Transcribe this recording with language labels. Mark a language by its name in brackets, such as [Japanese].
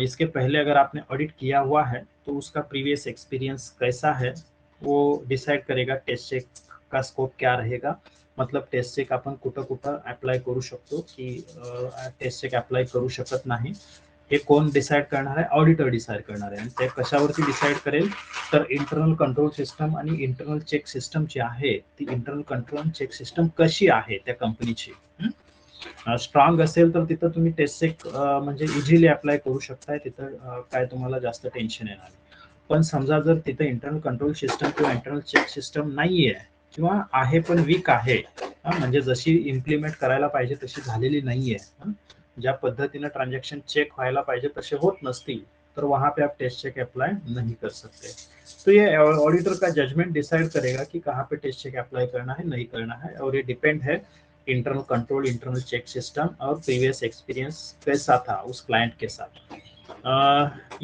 [Hindi] इसके पहले अगर आपने ऑडिट किया हुआ है तो उसका प्रीवियस एक्सपीरियंस कैसा है वो डिसाइड करेगा टेस्ट चेक का स्कोप क्या रहेगा। [Marathi] मतलब टेस्ट चेक आपण कुठं कुठं अप्लाय करू शकतो की टेस्ट चेक अप्लाय करू शकत नाही, हे कोण डिसाइड करणार आहे, ऑडिटर डिसाइड करणार आहे। आणि ते कशावरती डिसाइड करेल तर इंटरनल कंट्रोल सिस्टम आणि इंटरनल चेक सिस्टम जी आहे ती इंटरनल कंट्रोल चेक सिस्टम कशी आहे त्या कंपनीची। स्ट्रॉंग असेल तर तिथं तुम्ही टेस्ट चेक म्हणजे इझिली अप्लाय करू शकताय, तिथं काय तुम्हाला जास्त टेन्शन येणार नाही। पण समजा जर तिथं इंटरनल कंट्रोल सिस्टम किंवा इंटरनल चेक सिस्टम नाहीये किंवा आहे पण वीक आहे, म्हणजे जशी इम्प्लिमेंट करायला पाहिजे तशी झालेली नाहीये, ज्या पद्धतीने ट्रांजैक्शन चेक व्हायला पाहिजे तसे होत नसतील, तर [Hindi] वहां पे आप टेस्ट चेक अप्लाई नहीं कर सकते। तो ये ऑडिटर का जजमेंट डिसाइड करेगा कि कहाँ पे टेस्ट चेक अप्लाई करना है नहीं करना है, और ये डिपेंड है internal control, internal check system और प्रीवियस एक्सपीरियंस कैसा था उस क्लाइंट के साथ।